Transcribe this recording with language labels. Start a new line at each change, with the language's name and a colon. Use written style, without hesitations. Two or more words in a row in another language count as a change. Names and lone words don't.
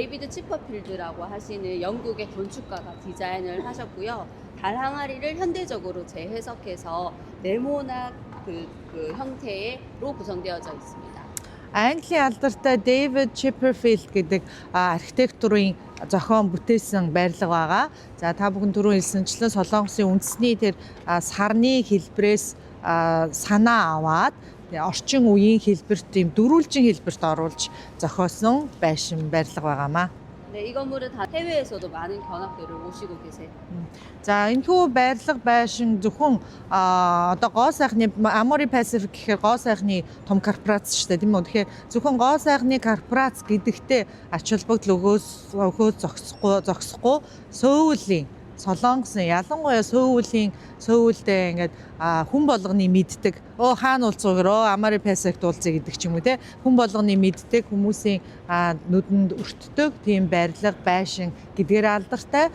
Korean: 치퍼필드라고 하시는 영국의 건축가가 디자인을 하셨고요. 달 항아리를 현대적으로 재해석해서 네모난 그 형태로 구성되어져 있습니다.
Mongolian: Английн алдартай David Chipperfield гэдэг архитектурын зохион бүтээсэн барилга байгаа. За та бүхэн түрүү хэлсэнчлэн Солонгосын үндэсний тэр сарны хэлбэрээс санаа аваад орчин үеийн хэлбэрт ийм дөрвөлжин хэлбэрт оруулж зохиосон байшин барилга байгаамаа.
Korean: 네, 이 건물은 다 해외에서도 많은 견학들을 오시고 계세요.
Mongolian: За энэхүү байрлал байшин зөвхөн одоо гоо сайхны Amori Pacific гэхээр гоо сайхны том корпорац шүү дээ тийм үү. Тэгэхээр зөвхөн гоо сайхны корпорац гэдэгтээ ач холбогдол өгөөс зогсохгүй Сөүлийн Солонгосын ялангуяа Сөүлдээ ингээд хүн болгоны мэддэг хаана уулзгаа Amori Pacific уулзъя гэдэг ч юм уу те хүн болгоны мэддэг хүмүүсийн нүдэнд өртдөг тийм барилга байшин гэдгээр алдартай.